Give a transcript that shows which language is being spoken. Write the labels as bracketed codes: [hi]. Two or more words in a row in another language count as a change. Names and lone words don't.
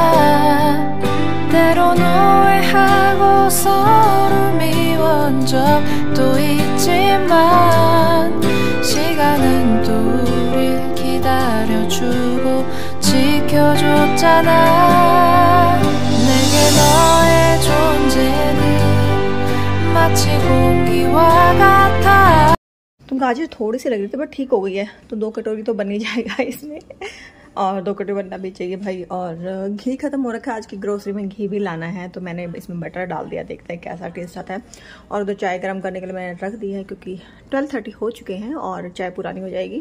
[ko] 때론 오해하고 서로 미워한 적도 있지만 시간은 또 우릴 기다려주고 지켜줬잖아 내게 너의 존재는 마치 공기와 같아। [hi] तो गाजर थोड़ी सी लग रही थी बट ठीक हो गई है, तो 2 कटोरी तो बन ही जाएगा इसमें, और 2 कटोरी बनना भी चाहिए भाई। और घी खत्म हो रखा है, आज की ग्रोसरी में घी भी लाना है, तो मैंने इसमें बटर डाल दिया, देखते हैं कैसा टेस्ट आता है। और उधर चाय गर्म करने के लिए मैंने रख दी है, क्योंकि 12:30 हो चुके हैं और चाय पुरानी हो जाएगी।